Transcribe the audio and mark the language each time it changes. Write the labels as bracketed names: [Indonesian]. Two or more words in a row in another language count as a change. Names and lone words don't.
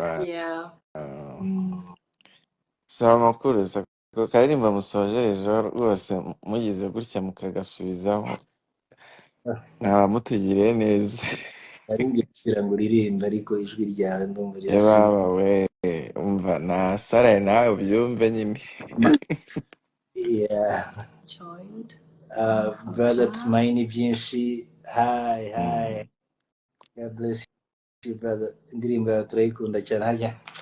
[Kinyarwanda] Saba amakuru ko karirimba musojerejeho rwose mugize gutya mukagasubizaho naba mutugiriye neza. Ari ngira ngo uririmba ariko ijwi ryawe ndumva Baba we umva nasaraye nawe ubyumve nyine. [English] Yeah. [Kinyarwanda] Brother Tumaini byinshi. [English] Hi. God bless you brother. [Kinyarwanda] Indirimbo yawe turayikunda cyane harya.